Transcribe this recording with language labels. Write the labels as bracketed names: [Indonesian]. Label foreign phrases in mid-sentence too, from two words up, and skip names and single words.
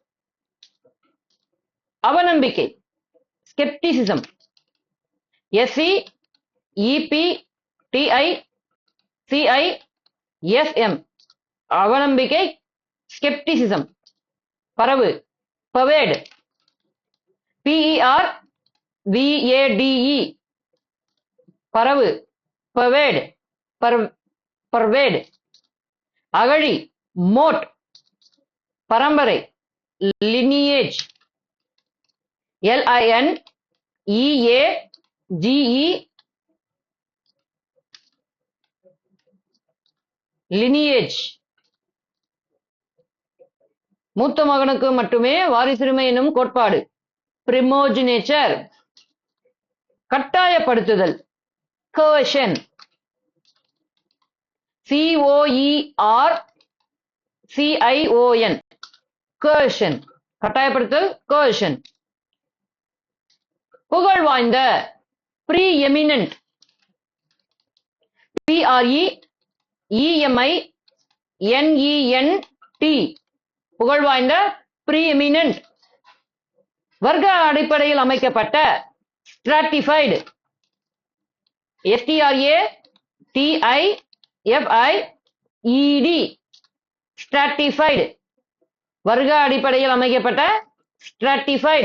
[English] அவநம்பிக்கை skepticism SCEPTICISM அவநம்பிக்கை skepticism. பரவு pervade PERVADE பரவு pervade pervade. [Tamil] அகழி மோட் பரம்பரை [English] lineage LINEAGE lineage. [Tamil] மூத்த மகனுக்கு மட்டுமே வாரிசுரிமை எனும் கோட்பாடு பிரிமோஜினேச்சர். [English] கட்டாயப்படுத்துதல் coercion COERCION coercion கட்டாயப்படுத்தல் coercion. [Tamil] புகழ் வாய்ந்த [English] preeminent PREEMINENT [Tamil] புகழ் வாய்ந்த preeminent. வர்க்க அடிப்படையில் அமைக்கப்பட்ட [English] stratified STRATIFIED stratified [Tamil] வர்க்க அடிப்படையில் அமைக்கப்பட்ட stratified.